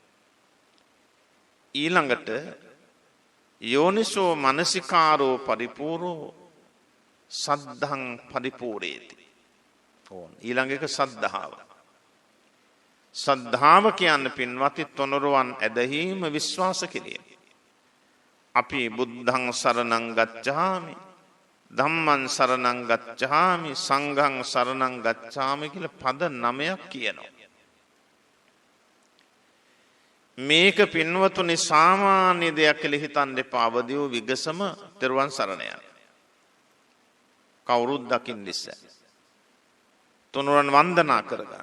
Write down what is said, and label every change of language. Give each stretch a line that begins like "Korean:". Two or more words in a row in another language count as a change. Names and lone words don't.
Pali: ඊළඟට යෝනිසෝ මනසිකාරෝ පරිපූර්ණෝ සද්ධං පරිපූර්ණේති.
Sinhala: ඊළඟ එක සද්ධාව. සද්ධාව කියන්නේ පින්වත්නි තොනරුවන් ඇදහිීම විශ්වාස කිරීම.
Pali: අපි බුද්ධං සරණං ගච්ඡාමි, ධම්මං සරණං ගච්ඡාමි, සංඝං සරණං ගච්ඡාමි
Sinhala: කියලා පද 9ක් කියනවා. මේක පින්වතුනි සාමාන්‍ය දෙයක් කියලා හිතන්න එපා. අවදි වූ විගසම තෙරුවන් සරණ යන. කවුරුත් දකින්න ඉස්සෙල් තුනුරන් වන්දනා කරගන්න.